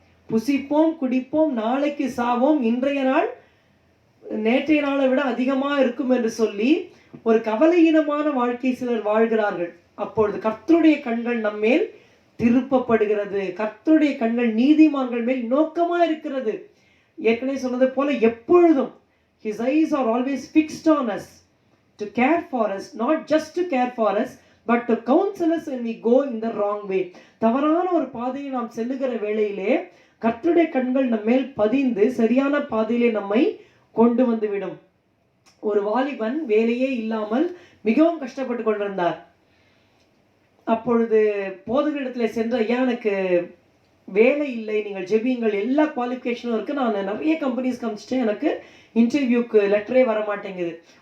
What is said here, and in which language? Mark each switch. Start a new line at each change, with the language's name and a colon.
Tamil: புசிப்போம் குடிப்போம் நாளைக்கு சாவோம், இன்றைய நாள் நேற்றைய நாளை விட அதிகமாக இருக்கும் என்று சொல்லி ஒரு கவலையினமான வாழ்க்கை சிலர் வாழ்கிறார்கள். அப்பொழுது கர்த்தருடைய கண்கள் நம்மேல் திருப்பப்படுகிறது. கர்த்தருடைய கண்கள் நீதிமான்கள் மேல் நோக்கமாக இருக்கிறது. ஏற்கனவே சொன்னது போல எப்பொழுதும்
English: his eyes are always fixed on us to care for us, not just to care for us but to counsel us when we go in the wrong way.
Tamil: தவறான ஒரு பாதையை நாம் செல்லுகிற வேளையிலே கர்த்தருடைய கண்கள் நம்ம மேல் பதிந்து சரியான பாதையிலே நம்மை கொண்டு வந்து விடும். ஒரு வாலிபன் வேலையே இல்லாமல் மிகவும் கஷ்டப்பட்டு கொண்டிருந்தார். அப்பொழுது போதகரிடத்தில் சென்ற, ஐயா எனக்கு வேலை இல்லை, நீங்கள் ஜெபியுங்கள், எல்லா குவாலிஃபிகேஷனும் இருக்குது, நான் நிறைய கம்பெனிஸ் காமிச்சிட்டேன், எனக்கு இன்டர்வியூக்கு லெட்டரே வர மாட்டேங்குது.